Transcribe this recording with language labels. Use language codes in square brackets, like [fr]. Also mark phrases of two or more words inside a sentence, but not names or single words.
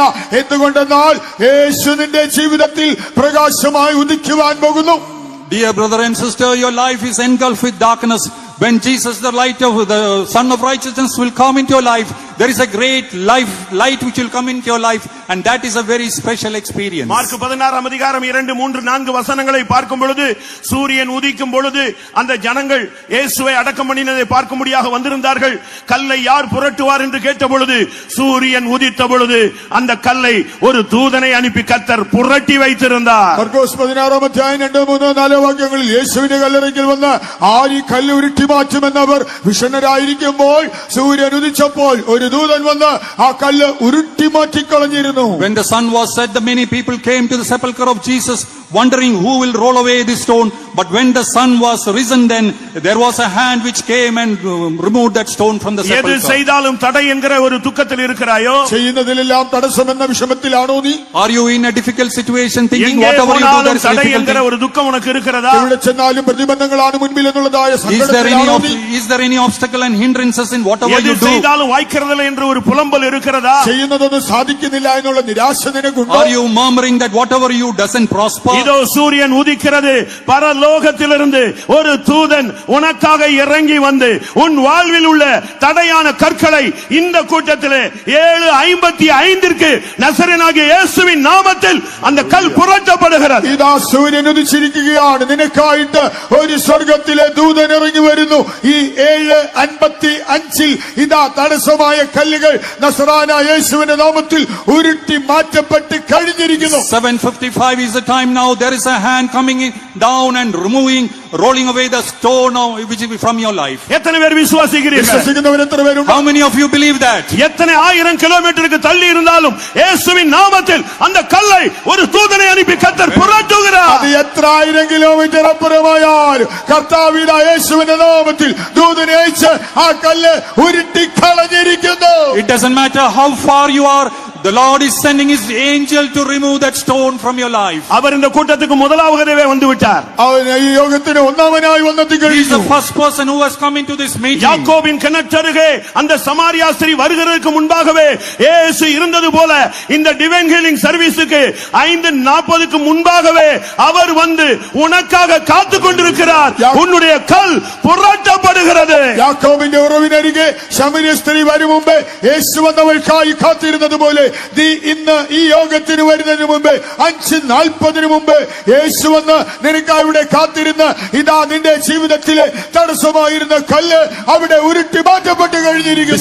[ml] എന്തുകൊണ്ടെന്നാൽ യേശു നിന്റെ ജീവിതത്തിൽ പ്രകാശമായി ഉദിക്കുവാൻ പോകുന്നു. [en] Dear brother and sister, your life is engulfed with darkness. When Jesus, the light of the Son of Righteousness, will come into your life, there is a great light which will come into your life, and that is a very special experience. [ta] மார்க் 16 அதிகாரம் 2, 3, 4 வசனங்களை பார்க்கும் பொழுது, சூரியன் உதிக்கும் பொழுது அந்த ஜனங்கள் இயேசுவை அடக்கம் பண்ணினதை பார்க்கும்படியாக வந்திருந்தார்கள். கல்லை யார் புரட்டுவார் என்று கேட்ட பொழுது, சூரியன் உதித்த பொழுது அந்த கல்லை ஒரு தூதனை அனுப்பி கர்த்தர் புரட்டி வைத்திருந்தார். [ml] മാർക്കോസ് 16 അധ്യായം 2, 3, 4 വാക്യങ്ങളിൽ യേശുവിന്റെ കല്ലറയ്ക്കൽ വന്ന് ആര് കല്ല് ഉരുട്ടി മാറ്റുമെന്നവർ വിഷണ്ണരായിരിക്കുമ്പോൾ സൂര്യൻ ഉദിച്ചപ്പോൾ ഒരു ദൂതൻ വന്ന് ആ കല്ല് ഉരുട്ടി മാറ്റിക്കളഞ്ഞിരുന്നു. [en] When the sun was set, the many people came to the sepulchre of Jesus, wondering who will roll away this stone. But when the sun was risen, then there was a hand which came and removed that stone from the sepulchre. [ta] எது செய்தாலும் தடை என்கிற ஒரு துக்கத்தில் இருக்கிறாயோ, [ml] ചെയ്യുന്നതിലെല്ലാം തടസ്സമെന്ന വിഷമത്തിലാണോ നീ? [en] Are you in a difficult situation, thinking [ta] எங்கே [en] whatever you do [ta] போனாலும் [en] there is a [ta] தடை [en] difficulty? [ta] என்கிற ஒரு துக்கம் உனக்கு இருக்கிறதா? [ml] എവിടെ ചെന്നാലും പ്രതിബന്ധങ്ങളാണ് മുൻപിൽ എന്നുള്ളതായ സങ്കടത്തിലാണോ നീ? [en] Is there any obstacle and hindrances in whatever [ta] எது [en] you do? [ta] செய்தாலும் வாய்க்கிறதில்லை என்று ஒரு புலம்பல் இருக்கிறதா? [ml] ചെയ്യുന്നതൊന്നും സാധിക്കുന്നില്ല എന്നുള്ള നിരാശ നിനക്കുണ്ടോ? [en] Are you murmuring that whatever you doesn't prosper? [ta] இதோ சூரியன் உதிக்கிறது. பரலோகத்திலிருந்து ஒரு தூதன் உனக்காக இறங்கி வந்து உன் வாழ்வில் உள்ள தடையான கற்களை இந்த கூட்டத்திலே 7:55 நசரேயனாகிய இயேசுவின் நாமத்தில் அந்த கல் புரட்டப்படுகிறது. [ml] ഇതാ സൂര്യൻ ഉദിച്ചിരിക്കുകയാണ്. നിനക്കായിട്ട് ഒരു സ്വർഗത്തിലെ ദൂതൻ ഇറങ്ങി വരുന്നു. ഈ 7:55 ഇതാ തടസ്സമായ കല്ലുകൾ നസറായ യേശുവിന്റെ നാമത്തിൽ ഉരുട്ടി മാറ്റപ്പെട്ട് കഴിഞ്ഞിരിക്കുന്നു. [en] 7:55 is the time now. There is a hand coming down and rolling away the stone which is from your life. [ta] எத்தனை பேர் விசுவாசிக்கிறீர்கள்? [ml] വിശ്വസിക്കുന്നവർ എത്ര പേരുണ്ട്? [en] How many of you believe that? [ta] எத்தனை 1000 கிலோமீட்டருக்கு தள்ளி இருந்தாலும் இயேசுவின் நாமத்தில் அந்த கல்லை ஒரு தூதனை அனுப்பி கர்த்தர் புரட்டுகிறார். [ml] അത് എത്ര 1000 കിലോമീറ്റർ അപ്പുറമായാലും കർത്താവിന്റെ യേശുവിന്റെ നാമത്തിൽ ദൂതനെ അയച്ച് ആ കല്ല് ഉരുട്ടി കളഞ്ഞിരിക്കുന്നു. [en] It doesn't matter how far you are, the Lord is sending his angel to remove that stone from your life. [ta] அவர் இந்த கூட்டத்துக்கு முதலாவதே வந்து விட்டார். [ml] അവൻ ഈ യോഗത്തിന് ഒന്നാമനായി വന്നെത്തി [en] He is [ml] കഴിഞ്ഞു. [en] the first person who has come into this meeting. [ta] யாக்கோபின் கிணற்றருகே அந்த சமாரியா ஸ்திரீ வருகிறதுக்கு முன்பாகவே இயேசு இருந்தது போல இந்த [en] divine healing service [ta] 5:40க்கு முன்பாகவே அவர் வந்து உனக்காக காத்துக் கொண்டிருக்கிறார். உன்னுடைய கல் புரட்டப்படுகிறது. [ml] യാക്കോബിന്റെ ഉറവിനരികെ ശമരിയ സ്ത്രീ വരും മുമ്പേ യേശു വന്നവൾക്കായി കാത്തിരുന്നത് പോലെ നീ ഇന്ന് ഈ യോഗത്തിന് വരുന്നതിന് മുമ്പേ 5:40 മുമ്പ് യേശു വന്ന് നിനക്കായി ഇവിടെ കാത്തിരുന്ന് ഇതാ നിന്റെ ജീവിതത്തിലെ തടസ്സമായിരുന്ന കല്ല് അവിടെ ഉരുട്ടി മാറ്റപ്പെട്ട് കഴിഞ്ഞിരിക്കുന്നു.